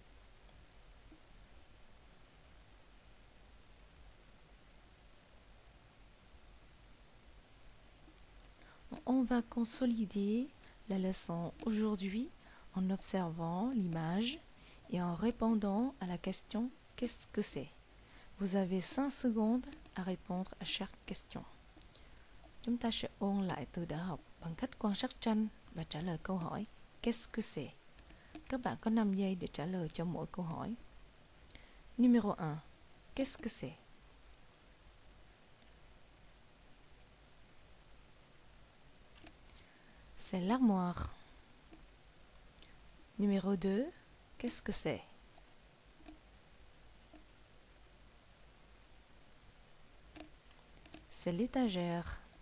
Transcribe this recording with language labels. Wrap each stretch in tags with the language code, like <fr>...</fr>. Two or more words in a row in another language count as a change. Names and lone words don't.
<fr>On va consolider la leçon aujourd'hui en observant l'image et en répondant à la question « Qu'est-ce que c'est ?» Vous avez 5 secondes à répondre à chaque question.</fr> <vi>Chúng ta sẽ ôn lại từ đã học bằng cách quan sát tranh và trả lời câu hỏi</vi> <fr>Qu'est-ce que c'est?</fr> <vi>Các bạn có 5 giây để trả lời cho mỗi câu hỏi.</vi> <fr>Numéro 1. Qu'est-ce que c'est? C'est l'armoire. Numéro 2. Qu'est-ce que c'est? C'est l'étagère.</fr>